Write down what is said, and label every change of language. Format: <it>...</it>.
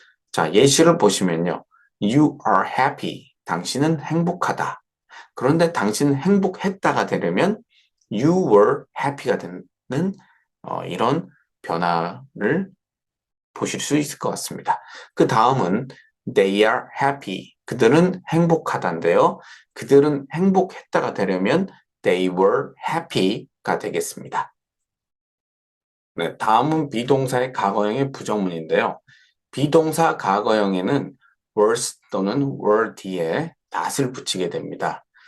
<ko>자, 예시를 보시면요.</ko> <en>You are happy.</en> <ko>당신은 행복하다. 그런데 당신은 행복했다가 되려면</ko> <en>you were happy</en> <ko>가 되는 이런 변화를 보실 수 있을 것 같습니다. 그 다음은</ko> <en>they are happy.</en> <ko>그들은 행복하다인데요. 그들은 행복했다가 되려면</ko> <en>they were happy</en> <ko>가 되겠습니다. 네, 다음은 비동사의 과거형의 부정문인데요. 비동사 과거형에는 was 또는 were 뒤에 that을 붙이게 됩니다.</ko>